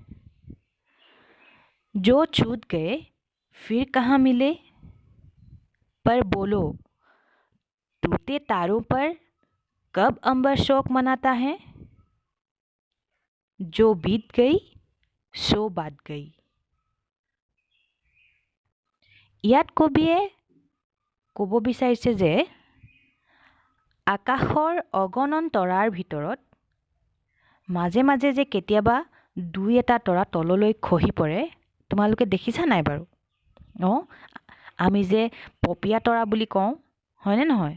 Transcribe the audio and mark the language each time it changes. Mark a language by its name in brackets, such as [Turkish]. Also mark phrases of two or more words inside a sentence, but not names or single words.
[Hindi] जो छूट गए फिर कहाँ मिले, पर बोलो टूटे तारों पर कब अंबर शोक मनाता है। जो बीत गई सो बात गई। [Assamese] ইয়াত কবিয়ে ক'ব বিচাৰিছে যে আকাশৰ অগণন তৰাৰ ভিতৰত মাজে মাজে যে কেতিয়াবা দুই এটা তৰা তললৈ খহি পৰে, তোমালোকে দেখিছা নাই বাৰু? অঁ, আমি যে পপীয়া তৰা বুলি কওঁ, হয়নে নহয়?